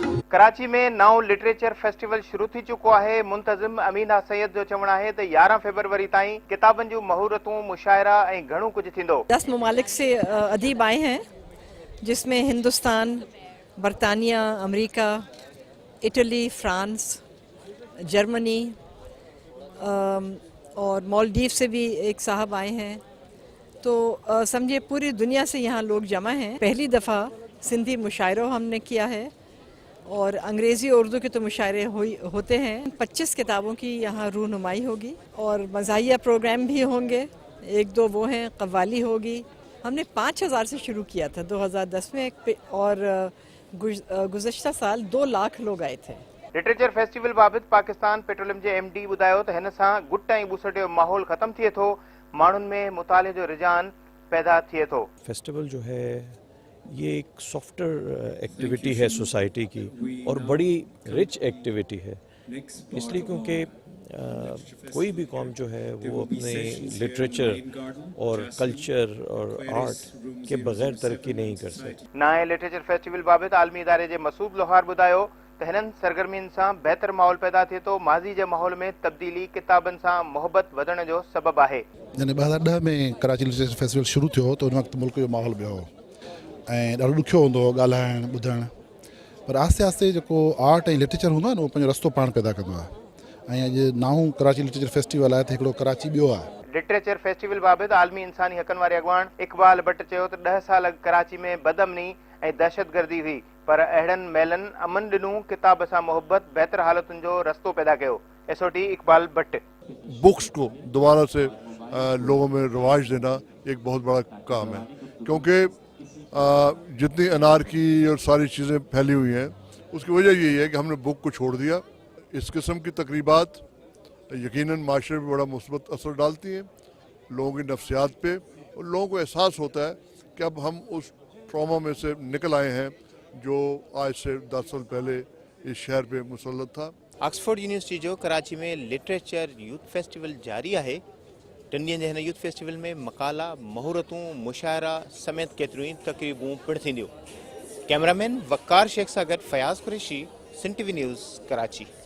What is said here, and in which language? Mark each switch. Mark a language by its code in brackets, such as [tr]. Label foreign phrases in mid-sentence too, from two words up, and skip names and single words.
[sd] कराची में नओं [en] literature festival [sd] शुरू थी चुको है। मुंतजिम अमीना सैयद जो चवण है तो 11 फरवरी ताईं किताबन जूं महूरतूं, मुशायरा ऐं घणो कुछ थींदो। [ur] 10 ممالک سے ادیب آئے ہیں، جس میں ہندوستان، برطانیہ، امریکہ، اٹلی، فرانس، جرمنی اور مالدیپ سے بھی ایک صاحب آئے ہیں. تو سمجھیے پوری دنیا سے یہاں لوگ جمع ہیں. پہلی دفعہ سندھی مشاعرہ ہم نے کیا ہے اور انگریزی اور اردو کے تو مشاعرے ہوتے ہیں. 25 کتابوں کی یہاں رونمائی ہوگی اور مزاحیہ پروگرام بھی ہوں گے. ایک دو وہ ہیں، قوالی ہوگی۔ ہم نے 5000 سے شروع کیا تھا 2010 میں اور گزشتہ سال 2 لاکھ لوگ آئے تھے. [en] literature festival [sd] बाबत पाकिस्तान पेट्रोलियम के MD ॿुधायो त हिन सां गुट ऐं ॿुसट जो माहौल ख़त्म थिए थो, माण्हुनि में मुताले जो रुझान पैदा थिए थो। [ur] فیسٹیول جو ہے یہ ایک [en] softer activity [ur] ہے سوسائٹی کی اور بڑی [en] rich activity [ur] ہے، اس لیے کیونکہ کوئی بھی قوم جو ہے وہ اپنے لٹریچر اور کلچر اور آرٹ کے بغیر ترقی نہیں کر سکتی. [sd] नए [en] literature festival [sd] बाबत आलमी इदारे के मसूद लोहार ॿुधायो त हिननि सरगर्मियुनि सां बहितर माहौल पैदा थिए थो। माज़ी जे माहौल में तब्दीली किताबनि सां मोहबत वधण जो सबबु आहे। यानी 2010 में कराची लिटरेचर फेस्टिवल शुरू थियो त उन वक़्तु मुल्क जो माहौल ॿियो हो ऐं ॾाढो ॾुखियो हूंदो हो ॻाल्हाइणु ॿुधणु, पर आस्ते आस्ते जेको आर्ट ऐं लिटरेचर हूंदो आहे न उहो पंहिंजो रस्तो पाण पैदा कंदो आहे। ऐं अॼु नाऊं कराची लिटरेचर फेस्टिवल आहे त हिकिड़ो कराची ॿियो आहे। [en] literature festival [sd] बाबत आलमी इंसानी हक़नि वारे अॻवान इक़बाल भट्ट चयो त 10 साल अॻु कराची में बदअमनी ऐं दहशतगर्दी हुई, पर अहिड़नि मेलनि अमन ॾिनूं, किताब सां मोहब्बत, बहितर हालतुनि जो रस्तो पैदा कयो। SOT इक़बाल भट्ट। [ur] بکس کو دوبارہ سے لوگوں میں رواج دینا ایک بہت بڑا کام ہے، کیونکہ جتنی انارکی اور ساری چیزیں پھیلی ہوئی ہیں اس کی وجہ یہی ہے کہ ہم نے بک کو چھوڑ دیا. اس قسم کی تقریبات یقیناً معاشرے میں بڑا مثبت اثر ڈالتی ہیں، لوگوں کی نفسیات پہ، اور لوگوں کو احساس ہوتا ہے کہ اب ہم اس ٹراما میں سے نکل آئے ہیں جو آج سے 10 سال پہلے اس شہر پہ مسلط تھا. [sd] ऑक्सफोर्ड यूनिवर्सिटी जो कराची में [en] literature youth festival [sd] जारी है। 3 ॾींहनि जे हिन [en] youth festival [sd] में मकाला, महूरतूं, मुशायरा समेत केतिरियूं ई तक़रीबूं पिणु थींदियूं। कैमरामैन वक़ार शेख सां गॾु फयाज़ कुरैशी, सिंध TV न्यूज़, कराची।